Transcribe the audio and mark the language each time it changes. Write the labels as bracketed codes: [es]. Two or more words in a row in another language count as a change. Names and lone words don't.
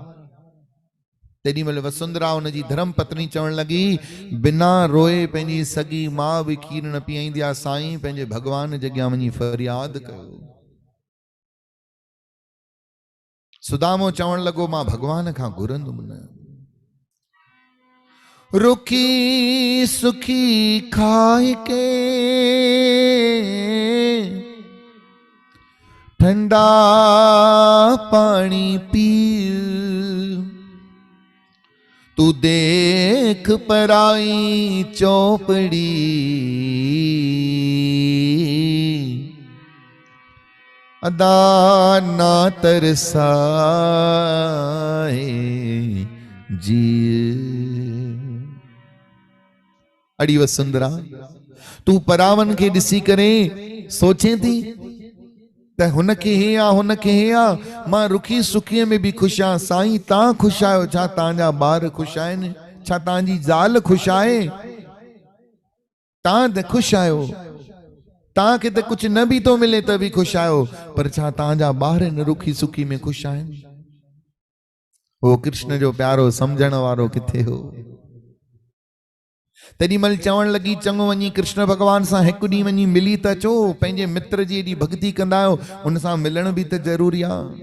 [sd] तेॾी महिल वसुंधरा उन जी धर्म पत्नी चवण लगी, बिना रोए पंहिंजी सगी मां भी खीर न पीआईंदी आहे। साईं पंहिंजे भगवान जे अॻियां वञी फरियाद कयो। सुदामो चवण लॻो, मां भगवान खां घुरंदुमि न। [hi] रुखी सुखी खाए के ठंडा पानी पी, तू देख पराई चौपड़ी, अदा ना तरसाए जी। [sd] अड़ी वसुंधरा, तू परावन के ॾिसी करे सोचे थी त हुनखे हे आ, हुनखे हे आ? मां रुखी सुखीअ में भी खुश आहियां। साईं तव्हां खुश आहियो? छा तव्हांजा ॿार खुश आहिनि? छा तव्हांजी ज़ाल खुश आहे? तव्हां त खुश आहियो, तव्हांखे त कुछ न भी तो मिले त भी खुश आहियो, पर छा तव्हांजा ॿार इन रुखी सुखी में खुश आहिनि? वो कृष्ण जो प्यारो समझण वारो किथे हो? तेॾी महिल चवण लगी, चङो वञी कृष्ण भगवान सां हिकु ॾींहुं वञी मिली त अचो। पंहिंजे मित्र जी एॾी भक्ति कंदा आहियो, उन सां मिलण भी त ज़रूरी आहे।